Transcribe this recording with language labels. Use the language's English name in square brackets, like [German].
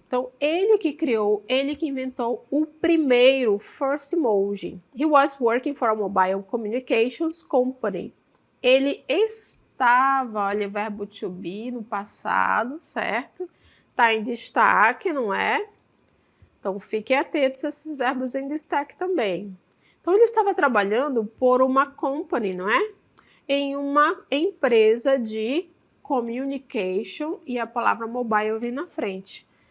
[Portuguese] Então, ele que criou, ele que inventou o primeiro first emoji. [English] He was working for a mobile communications company. [Portuguese] Ele estava, olha, verbo to be no passado, certo? Tá em destaque, não é? Então, fiquem atentos a esses verbos em destaque também. Então, ele estava trabalhando por uma company, não é? Em uma empresa de communication, e a palavra mobile vem na frente.